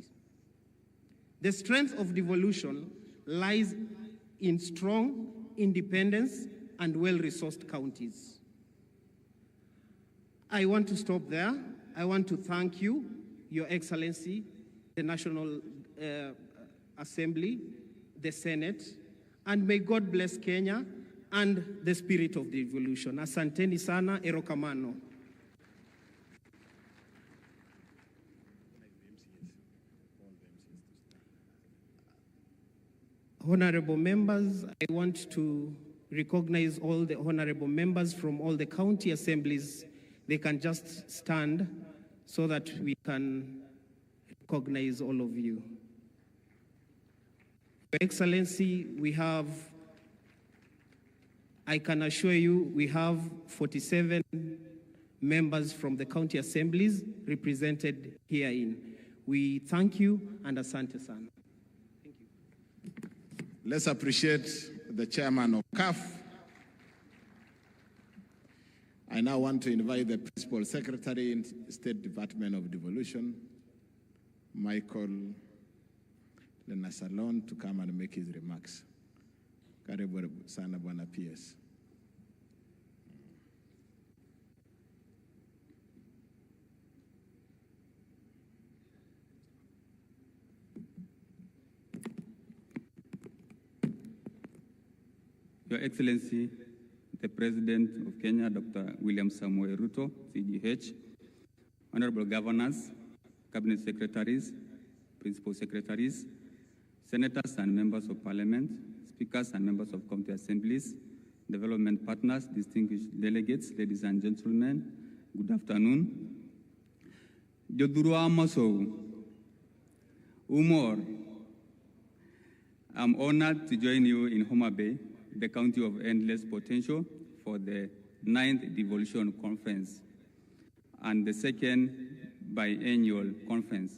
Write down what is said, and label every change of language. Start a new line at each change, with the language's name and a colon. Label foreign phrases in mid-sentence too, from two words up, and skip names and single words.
English: The strength of devolution lies in strong, independence, and well-resourced counties. I want to stop there. I want to thank you, Your Excellency, the National Assembly, the Senate, and may God bless Kenya and the spirit of devolution.
Swahili: Asanteni sana, erokamano.
English: Honorable members, I want to recognize all the honorable members from all the county assemblies. They can just stand so that we can recognize all of you. Your Excellency, I can assure you, we have 47 members from the county assemblies represented herein. We thank you and
Swahili: asante sana.
English: Thank you. Let's appreciate the chairman of CAF. I now want to invite the Principal Secretary in State Department of Devolution, Michael Lenasalon, to come and make his remarks.
Swahili: Karibu sana Bwana PS.
English: Your Excellency, the President of Kenya, Dr. William Samoei Ruto, CGH, Honorable Governors, Cabinet Secretaries, Principal Secretaries, Senators and Members of Parliament, Speakers and Members of County Assemblies, Development Partners, distinguished delegates, ladies and gentlemen, good afternoon.
Luo (Kenya and Tanzania): Jodurua Maso,
English: Umor, I'm honored to join you in Homa Bay, the County of Endless Potential, for the 9th Devolution Conference and the 2nd biennial conference.